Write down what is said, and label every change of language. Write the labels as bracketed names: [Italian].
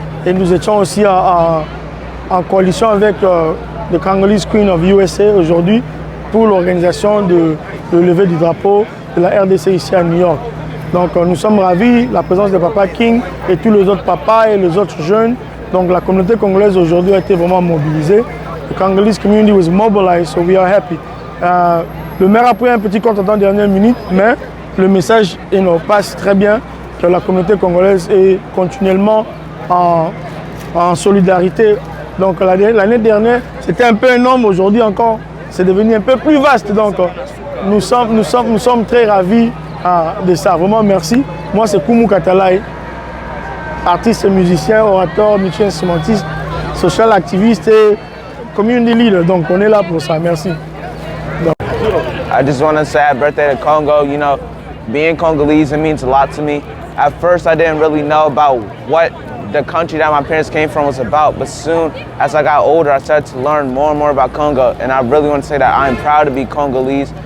[French] Et nous étions aussi en coalition avec le Congolese Queen of USA aujourd'hui pour l'organisation de levée du drapeau de la RDC ici à New York. Donc nous sommes ravis, la présence de Papa King et tous les autres papas et les autres jeunes. Donc la communauté congolaise aujourd'hui a été vraiment mobilisée. [English] The Congolese community was mobilized, so we are happy. [French] Le maire a pris un petit compte en dernière minute, mais le message passe très bien que la communauté congolaise est continuellement en solidarité. Donc l'année dernière, c'était un peu un homme, aujourd'hui encore, c'est devenu un peu plus vaste. Donc nous sommes très ravis de ça. Vraiment merci. Moi c'est Koumou Katalai, artiste et musicien, orateur, multi-instrumentiste, social activiste et community leader. Donc on est là pour ça. Merci. [English] I just want to say happy birthday to Congo. You know, being Congolese, it means a lot to me. At first, I didn't really know about what the country that my parents came from was about, but soon, as I got older, I started to learn more and more about Congo, and I really want to say that I'm proud to be Congolese.